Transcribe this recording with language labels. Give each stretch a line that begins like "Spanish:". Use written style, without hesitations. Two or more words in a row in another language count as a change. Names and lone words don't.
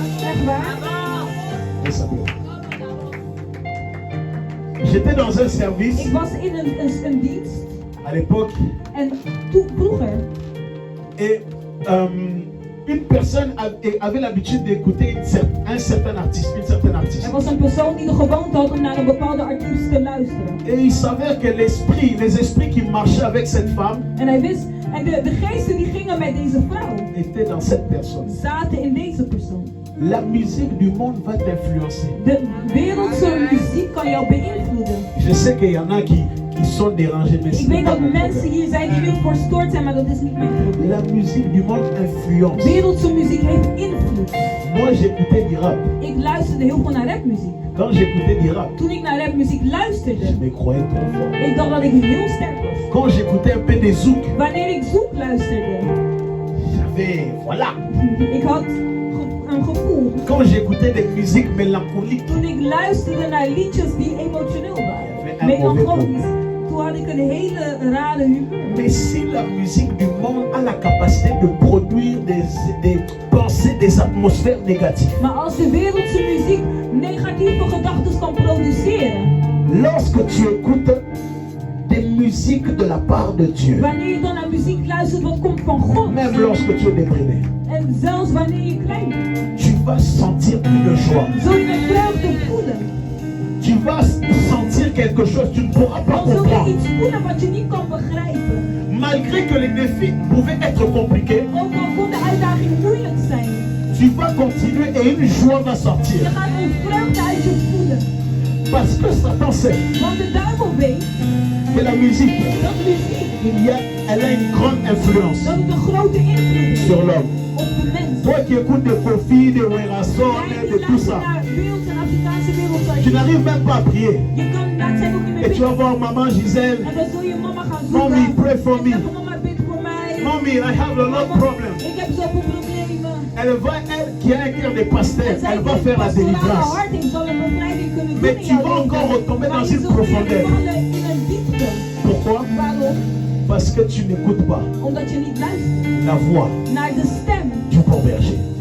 French: J'étais dans un service à l'époque et une personne avait l'habitude d'écouter un certain artiste, une certaine artiste.
Dutch: Er was een persoon die de gewoonte had om naar een bepaalde artiest te luisteren.
French: Et il s'avère que les esprits qui marchaient avec cette femme,
Dutch: en hij wist, en de geesten die gingen met deze vrouw,
French: étaient dans cette personne.
Dutch: Zaten in deze persoon.
French: La musique du monde va t'influencer.
Dutch: De wereldse muziek kan jou beïnvloeden.
French: Je sais qu'il y en a qui sont dérangés, mais
Dutch: ik weet dat mensen hier zijn die nu verstoord zijn, maar dat is niet mijn probleem.
French: La musique du monde influence.
Dutch: Wereldse muziek heeft invloed.
French: Moi j'écoutais du rap.
Dutch: Ik luisterde heel veel naar rapmuziek.
French: Quand j'écoutais du rap,
Dutch: toen ik naar rapmuziek luisterde,
French: je me croyais trop fort.
Dutch: Ik dacht dat ik heel sterk was.
French: Quand j'écoutais un peu des zouk,
Dutch: wanneer ik zoek luisterde,
French: j'avais, voilà.
Dutch: Ik had een gevoel.
French: Quand j'écoutais des musiques mélancoliques,
Dutch: toen ik luisterde naar liedjes die emotioneel waren, melancholisch, toen had ik een hele rare humeur.
French: Mais si la musique du monde a la capacité de produire des pensées, des atmosphères négatives.
Dutch: Maar als de wereldse muziek negatieve gedachten kan produceren,
French: lorsque tu écoutes des musiques de la part de Dieu,
Dutch: wanneer je dan naar muziek luistert wat komt van God,
French: même lorsque tu es déprimé,
Dutch: en zelfs wanneer je klein bent,
French: tu vas sentir plus de joie.
Dutch: Zul je vreugde voelen.
French: Tu vas sentir quelque chose, tu ne pourras pas comprendre.
Dutch: Iets voelen wat je niet kan begrijpen.
French: Malgré que les défis pouvaient être compliqués,
Dutch: ook al kon de uitdagingen moeilijk zijn,
French: tu vas continuer et une joie va sortir.
Dutch: Je gaat een vreugde uit je voelen.
French: Parce que Satan sait.
Dutch: Want de duivel weet
French: que la musique,
Dutch: dat muziek,
French: elle a une grande influence
Dutch: dat het een grote invloed
French: sur l'homme.
Dutch: Op de mens.
French: Toi qui écoutes de Kofi, de Werason, de tout ça, tu n'arrives même pas à prier. Et tu vas voir maman Gisèle.
English: Mommy, pray for me. Mommy, I have a lot of problems.
French: Elle va, elle qui a un cœur de pasteur, elle va faire la délivrance. Mais tu vas encore retomber dans une profondeur. Pourquoi? Parce que tu n'écoutes pas la voix du bon berger.